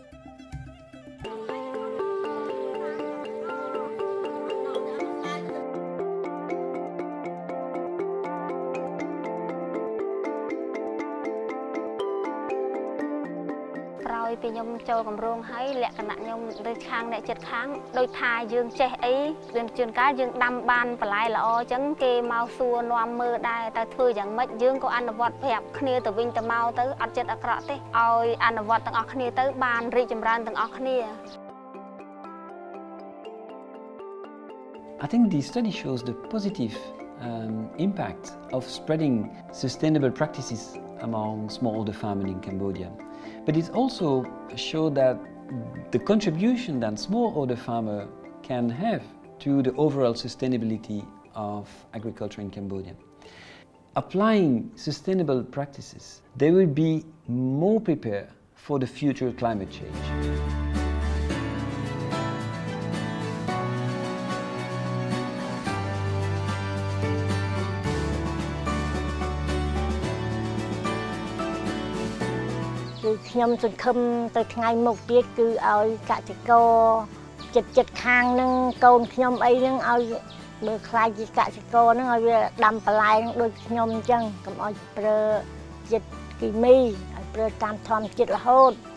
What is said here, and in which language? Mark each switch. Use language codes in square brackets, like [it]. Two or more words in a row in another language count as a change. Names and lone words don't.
[km] ក្រោយពីខ្ញុំចូលគម្រោងហើយលក្ខណៈខ្ញុំដូចខាងអ្នកចិត្តខាង ដូចថាយើងចេះអីយើងជួនកាលយើងដាំបានបន្លែល្អអញ្ចឹងគេមកសួរនាំមើលដែរតែធ្វើយ៉ាងម៉េចយើងក៏អនុវត្តប្រាប់គ្នាទៅវិញទៅមកទៅអត់ចិត្តអាក្រក់ទេឲ្យអនុវត្តទាំងអស់គ្នាទៅបានរីកចម្រើនទាំងអស់គ្នា [en] I think the study shows the positive impact of spreading sustainable practices among smallholder farmers in Cambodia. But it also showed that the contribution that smallholder farmers can have to the overall sustainability of agriculture in Cambodia. Applying sustainable practices, they will be more prepared for the future climate change. [km] ខ្ញុំសង្ឃឹមទៅថ្ងៃមុខទៀតគឺឲ្យកសិករចិត្តខាងនឹងកូនខ្ញុំអីនឹងឲ្យមើលខ្លាចជាកសិករនឹងឲ្យវាដាំបន្លែដូចខ្ញុំអញ្ចឹងកុំឲ្យប្រើជាតិគីមីឲ្យប្រើតាមធម្មជាតិរហូត